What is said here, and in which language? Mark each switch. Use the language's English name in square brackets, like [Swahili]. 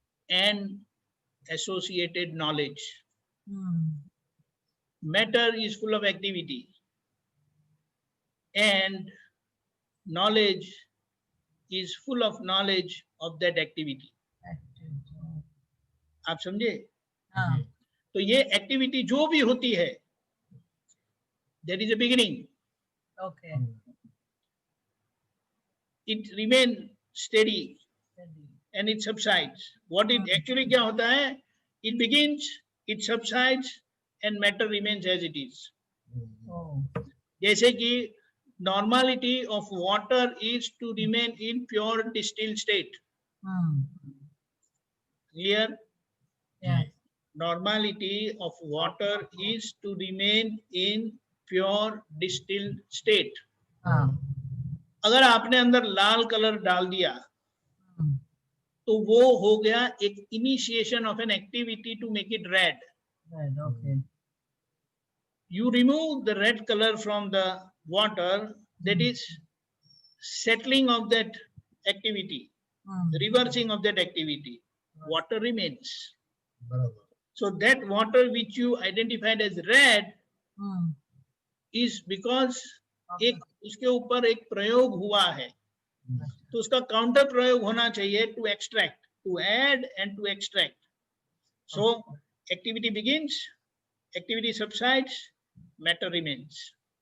[English] and associated knowledge. hmm, Matter is full of activity and knowledge is full of knowledge of that activity. active, oh, [Hindi] आप समझे? हाँ, तो ये activity जो भी होती है, [English] there is a beginning, okay, it remain steady steady, and it subsides. What it actually [Hindi] क्या होता है? [English] It begins, it subsides and matter remains as it is. oh, जैसे कि normality of water is to remain in pure distilled state. hmm, Clear? yeah, Normality of water is to remain in pure distilled state. हाँ, [Hindi] अगर आपने अंदर लाल colour डाल दिया hmm, तो वो हो गया [English] एक initiation of an activity to make it red. right, okay, You remove the red color from the water, that is settling of that activity, hmm, reversing of that activity. Water remains. [Hindi] बराबर। [English] So that water which you identified as red hmm, is because okay, [Hindi] एक उसके ऊपर एक प्रयोग हुआ है, तो उसका काउंटर प्रयोग होना चाहिए to extract, to add and to extract. [English] So activity begins, activity subsides, matter remains.